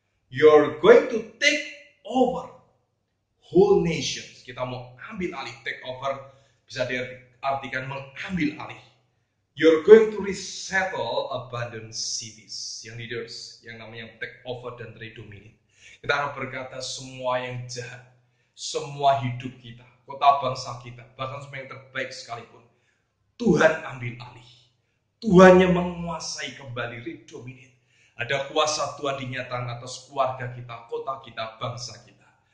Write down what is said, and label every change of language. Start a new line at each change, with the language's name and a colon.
English: You're going to take over whole nations.
Indonesian: Kita mau ambil alih, take over bisa diartikan mengambil alih.
English: You're going to resettle abandoned cities.
Indonesian: Yang leaders, yang namanya take over dan redominate. Kita akan berkata semua yang jahat, semua hidup kita, kota bangsa kita, bahkan semua yang terbaik sekalipun, Tuhan ambil alih. Tuhan yang menguasai kembali, redominate. Ada kuasa Tuhan dinyatakan atas keluarga kita, kota kita, bangsa kita.